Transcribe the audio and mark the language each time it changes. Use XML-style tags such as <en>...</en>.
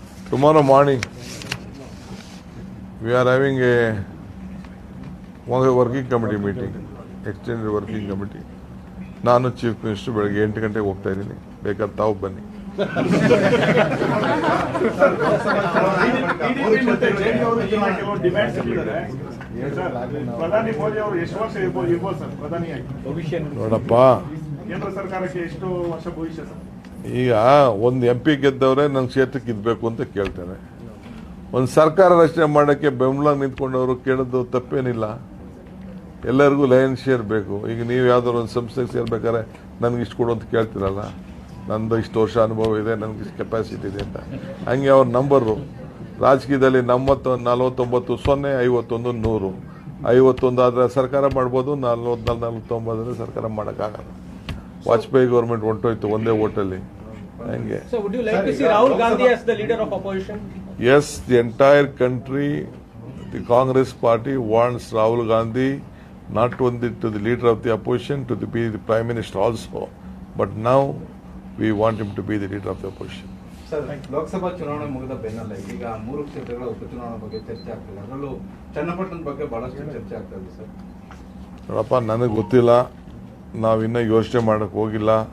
<en>Tomorrow morning, we are having a working committee meeting, extended working committee.</en> <kn>ನಾನು chief minister ಬೆಳಗ್ಗೆ 8 ಗಂಟೆಗೆ ಹೋಗ್ತಾ ಇದ್ದೀನಿ, ಬೇಕಾದ್ರೆ ತಾವು ಬನ್ನಿ. ಟಿಡಿಪಿ ಮತ್ತೆ ಜೆಡಿಯು ಅವರು ಕೆಲವು ಡಿಮ್ಯಾಂಡ್ಸ್ ಇಟ್ಟಿದ್ದಾರೆ. ಪ್ರಧಾನಿ ಮೋದಿ ಅವರು ಎಷ್ಟು ವರ್ಷ ಇರ್ಬೋದು ಸರ್ ಪ್ರಧಾನಿಯಾಗಿ? ನೋಡಪ್ಪ, ಕೇಂದ್ರ ಸರ್ಕಾರಕ್ಕೆ ಎಷ್ಟು ವರ್ಷ ಭವಿಷ್ಯ ಸರ್? ಈಗ ಒಂದು MP ಗೆದ್ದವ್ರೆ ನನ್ನ ಕ್ಷೇತ್ರಕ್ಕೆ ಇದ್ಬೇಕು ಅಂತ ಕೇಳ್ತೇನೆ. ಒಂದು ಸರ್ಕಾರ ರಚನೆ ಮಾಡೋಕ್ಕೆ ಬೆಂಬಲ ನಿಂತ್ಕೊಂಡವರು ಕೇಳೋದು ತಪ್ಪೇನಿಲ್ಲ. ಎಲ್ಲರಿಗೂ ಲಯನ್ ಶೇರ್ ಬೇಕು. ಈಗ ನೀವು ಯಾವ್ದಾದ್ರು ಒಂದು ಸಂಸ್ಥೆಗೆ ಸೇರ್ಬೇಕಾದ್ರೆ ನನಗೆ ಇಷ್ಟು ಕೊಡು ಅಂತ ಕೇಳ್ತೀರಲ್ಲ, ನಂದು ಇಷ್ಟು ವರ್ಷ ಅನುಭವ ಇದೆ, ನನಗೆ ಇಷ್ಟು ಕೆಪಾಸಿಟಿ ಇದೆ ಅಂತ. ಹಂಗೆ ಅವ್ರ ನಂಬರು ರಾಜಕೀಯದಲ್ಲಿ 49, 0, 51, 100. 51 ಆದರೆ ಸರ್ಕಾರ ಮಾಡ್ಬೋದು, 44, 49 ಸರ್ಕಾರ ಮಾಡೋಕ್ಕಾಗಲ್ಲ. ವಾಜಪೇಯಿ ಗೌರ್ಮೆಂಟ್ ಹೊಂಟೋಯ್ತು ಒಂದೇ ಓಟಲ್ಲಿ. ಹಂಗೆ</kn> <en>So would you like to see Rahul Gandhi as the leader of opposition? Yes, the entire country, the Congress party wants Rahul Gandhi not only to the leader of the opposition, to be the Prime Minister also, but now we want him to be the leader of the opposition.</en> <kn>Sir, Lok Sabha ಚುನಾವಣೆ ಮುಗಿದ ಬೆನ್ನಲ್ಲೇ ಈಗ 3 ಕ್ಷೇತ್ರಗಳ ಉಪಚುನಾವಣೆ ಬಗ್ಗೆ ಚರ್ಚೆ ಆಗ್ತಿದೆ. ಅದರಲ್ಲೂ ಚನ್ನಪಟ್ಟಣದ ಬಗ್ಗೆ ಬಹಳಷ್ಟು ಚರ್ಚೆ ಆಗ್ತಾ ಇದೆ ಸರ್. ನೋಡಪ್ಪ, ನನಗೆ ಗೊತ್ತಿಲ್ಲ, ನಾವಿನ್ನೂ ಯೋಚನೆ ಮಾಡೋಕ್ಕೆ ಹೋಗಿಲ್ಲ.</kn>